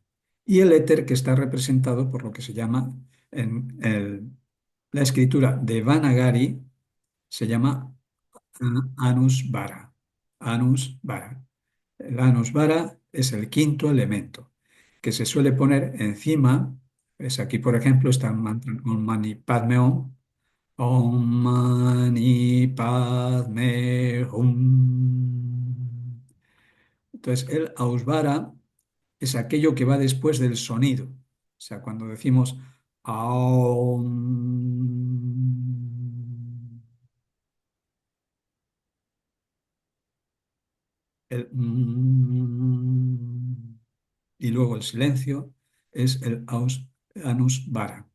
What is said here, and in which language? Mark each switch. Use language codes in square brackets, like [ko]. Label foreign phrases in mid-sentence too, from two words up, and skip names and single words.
[es] Y el éter, que está representado por lo que se llama en la escritura de Vanagari, se llama Anus Vara. Anus Vara. El Anus Vara es el quinto elemento que se suele poner encima. Es aquí, por ejemplo, está el mantra [sa] Om Mani Padme Hum. Om Mani Padme Hum. [es] Entonces, el Ausvara es aquello que va después del sonido. O sea, cuando decimos Aum, el y luego el silencio es el anus vara.